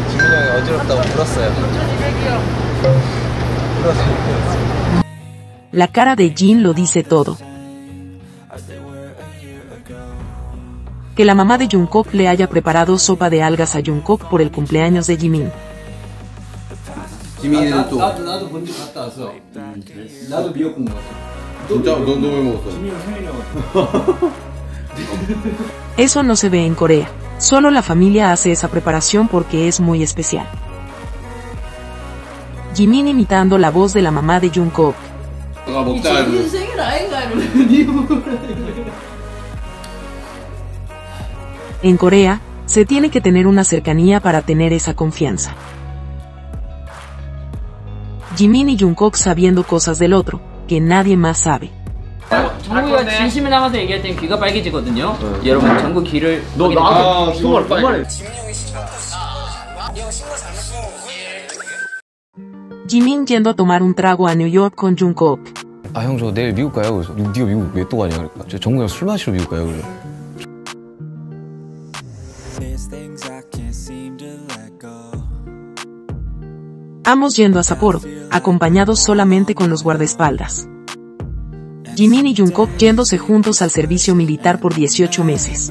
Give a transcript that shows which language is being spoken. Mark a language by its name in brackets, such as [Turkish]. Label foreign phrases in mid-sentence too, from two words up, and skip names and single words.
[Spanish] La cara de Jin lo dice todo. Que la mamá de Jungkook le haya preparado sopa de algas a Jungkook por el cumpleaños de Jimin. [Korean] 지민이는 또 나도 먼저 갔다 왔어. 나도 미역국 먹었어. 진짜 너 왜 먹었어? 지민이 생일이라고. [Spanish] Eso no se ve en Corea. Solo la familia hace esa preparación porque es muy especial. Jimin imitando la voz de la mamá de Jungkook. [Korean] 먹자. 생일 아닌가 이러면 [Spanish] En Corea, se tiene que tener una cercanía para tener esa confianza. Jimin y Jungkook sabiendo cosas del otro, que nadie más sabe. [Korean] 정국이가 진심을 담아서 얘기할 땐 귀가 빨개지거든요. 여러분 정국 귀를 너 나한테 정말 정말 [Spanish] Jimin yendo a tomar un trago a New York con Jungkook. [Korean] 아 형 저 내일 미국 가요. 그래서 네가 미국 왜 또 가냐 그러니까 저 정국이랑 술 마시러 미국 가요. 그래서 [Spanish] Ambos yendo a Sapporo, acompañados solamente con los guardaespaldas. Jimin y Jungkook yéndose juntos al servicio militar por 18 meses.